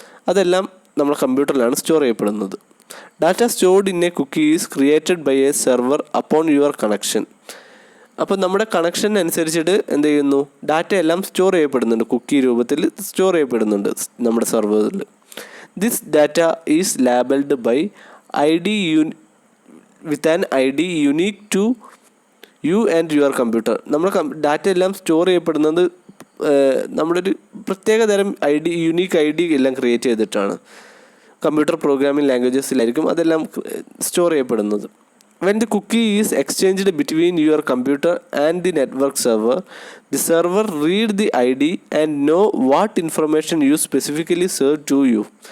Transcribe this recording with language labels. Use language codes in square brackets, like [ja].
[ml] അതെല്ലാം നമ്മുടെ കമ്പ്യൂട്ടറിലാണ് സ്റ്റോർ ചെയ്യപ്പെടുന്നത്. [en] Data stored in a cookie is created by a server upon your connection. [ml] അപ്പോൾ നമ്മുടെ കണക്ഷൻ അനുസരിച്ചിട്ട് എന്ത് ചെയ്യുന്നു, ഡാറ്റ എല്ലാം സ്റ്റോർ ചെയ്യപ്പെടുന്നുണ്ട്, കുക്കി രൂപത്തിൽ സ്റ്റോർ ചെയ്യപ്പെടുന്നുണ്ട് നമ്മുടെ സെർവറിൽ. [en] This data is labelled by ID with an ID unique to you and your computer. [ml] നമ്മുടെ ഡാറ്റ എല്ലാം സ്റ്റോർ ചെയ്യപ്പെടുന്നത് നമ്മളൊരു പ്രത്യേക തരം യുണീക്ക് ID എല്ലാം ക്രിയേറ്റ് ചെയ്തിട്ടാണ്. കമ്പ്യൂട്ടർ പ്രോഗ്രാമിംഗ് ലാംഗ്വേജസിലായിരിക്കും അതെല്ലാം സ്റ്റോർ ചെയ്യപ്പെടുന്നത്. [en] When the cookie is exchanged between your computer and the network server, the server read the ID and know what information you specifically serve to you.